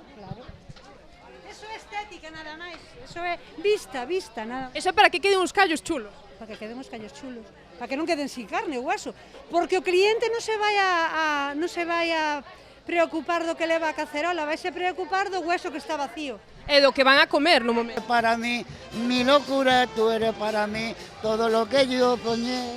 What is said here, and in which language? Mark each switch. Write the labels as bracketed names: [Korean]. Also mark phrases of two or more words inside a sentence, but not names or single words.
[Galician] Eso é estética nada máis, eso é vista, nada. Eso é para que queden uns callos chulos. Para que queden uns callos chulos, para que non queden sin carne o hueso, porque o cliente non se vai a preocupar do que leva a cacerola, vai se preocupar do hueso que está vacío. E do que van a comer no momento. [Spanish] Para mí, mi locura, tú eres para mí, todo lo que yo soñé.